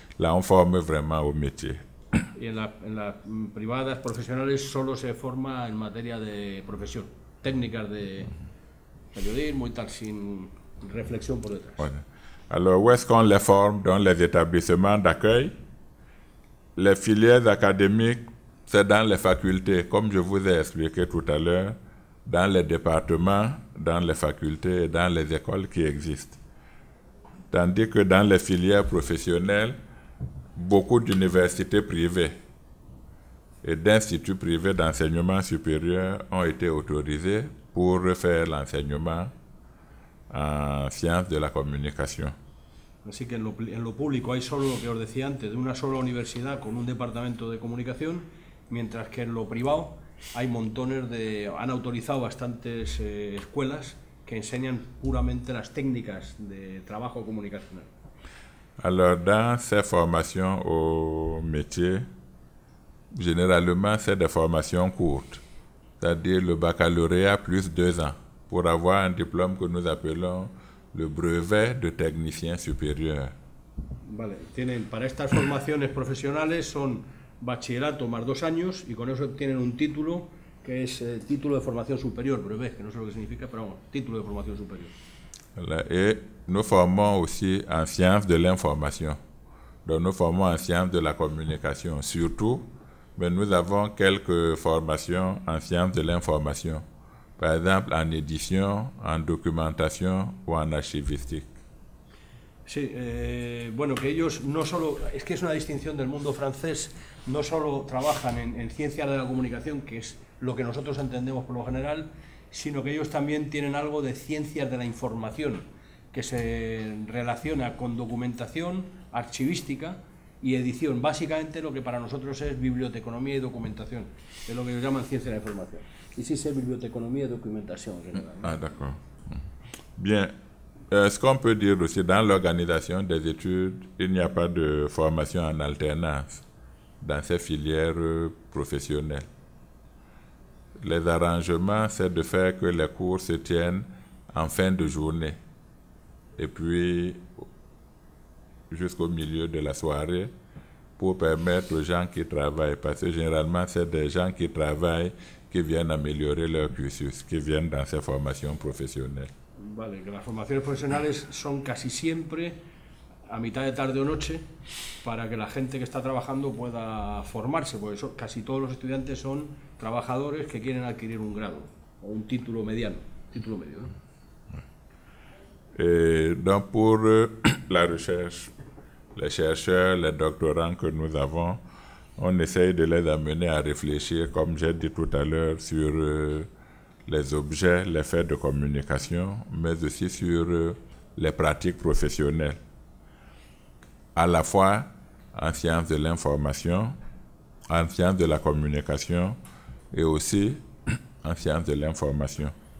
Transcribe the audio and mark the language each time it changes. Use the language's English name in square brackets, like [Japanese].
[French] Là, on forme vraiment au métier. [Spanish] Y en las privadas profesionales solo se forma en materia de profesión, técnicas de periodismo y tal, sin reflexión por detrás. [French] Voilà. Alors, où est-ce qu'on les forme? Dans les établissements d'accueil. Les filières académiques, c'est dans les facultés, comme je vous ai expliqué tout à l'heure, dans les départements, dans les facultés et dans les écoles qui existent. Tandis que dans les filières professionnelles, beaucoup d'universités privées et d'instituts privés d'enseignement supérieur ont été autorisés pour faire l'enseignement en sciences de la comunication. [Spanish] Así que en lo público hay solo lo que os decía antes, de una sola universidad con un departamento de comunicación, mientras que en lo privado hay montones han autorizado bastantes escuelas que enseñan puramente las técnicas de trabajo comunicacional. [French] Alors, dans ces formations au métier, généralement, c'est des formations courtes, c'est-à-dire le baccalauréat plus 2 ans pour avoir un diplôme que nous appelons le brevet de technicien supérieur. [Spanish] Vale, para estas formaciones profesionales son bachillerato más 2 años y con eso obtienen un título que es título de formación superior, brevet, que no sé lo que significa, pero vamos, título de formación superior. [French] Et nous formons aussi en sciences de l'information. Donc nous formons en sciences de la communication surtout, mais nous avons quelques formations en sciences de l'information. Par exemple en édition, en documentation ou en archivistique. [Spanish] Sí, bueno, que ellos no solo, es que es una distinción del mundo francés, no solo trabajan en ciencias de la comunicación, que es lo que nosotros entendemos por lo general, sino que ellos también tienen algo de ciencias de la información, que se relaciona con documentación, archivística y edición, básicamente lo que para nosotros es biblioteconomía y documentación, es lo que ellos llaman ciencia de la información. Y sí, [French] c'est [Spanish] biblioteconomía y documentación en general. [French] Ah, d'accord. Bien. Ce qu'on peut dire aussi, dans l'organisation des études, il n'y a pas de formation en alternance dans ces filières professionnelles. Les arrangements, c'est de faire que les cours se tiennent en fin de journée et puis jusqu'au milieu de la soirée pour permettre aux gens qui travaillent, parce que généralement c'est des gens qui travaillent qui viennent améliorer leur cursus, qui viennent dans ces formations professionnelles. [Spanish] Vale, que las formaciones profesionales son casi siempre a mitad de tarde o noche para que la gente que está trabajando pueda formarse, porque casi todos los estudiantes son trabajadores que quieren adquirir un grado o un título mediano, título medio, ¿no? [French] Et donc pour la recherche, les chercheurs, les doctorants que nous avons, on essaye de les amener à réfléchir, comme j'ai dit tout à l'heure, sur les objets, les faits de communication, mais aussi sur les pratiques professionnelles, à la fois en sciences de l'information, en sciences de la communication et aussi en sciences de l'information.